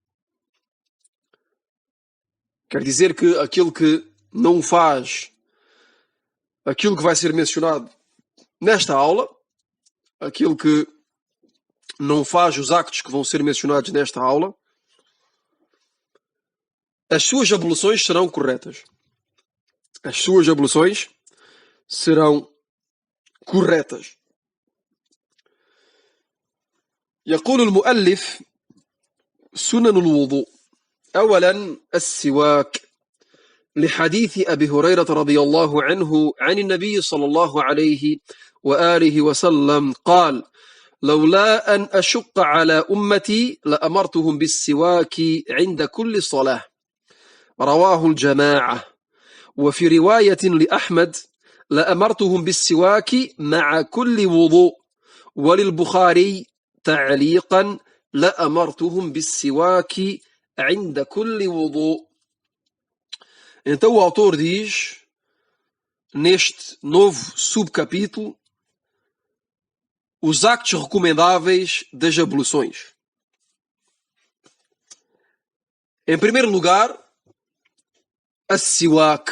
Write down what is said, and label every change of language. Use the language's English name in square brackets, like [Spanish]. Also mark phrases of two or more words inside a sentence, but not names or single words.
[Portuguese] Quer dizer que aquele que não faz aquilo que vai ser mencionado nesta aula, aquele que não faz os actos que vão ser mencionados nesta aula, as suas abluções serão corretas. As suas abluções serão corretas. [Arabic] يقول المؤلف سنن الوضوء. أولا السواك، لحديث أبي هريرة رضي الله عنه عن النبي صلى الله عليه وآله وسلم قال: لولا أن أشق على أمتي لأمرتهم بالسواك عند كل صلاة. رواه الجماعة. وفي رواية لأحمد: لأمرتهم بالسواك مع كل وضوء. وللبخاري تعليقا: لأمرتهم بالسواك عند كل وضوء. [Portuguese] Então o autor diz, neste novo subcapítulo, os actos recomendáveis das abluções. Em primeiro lugar, a siwak.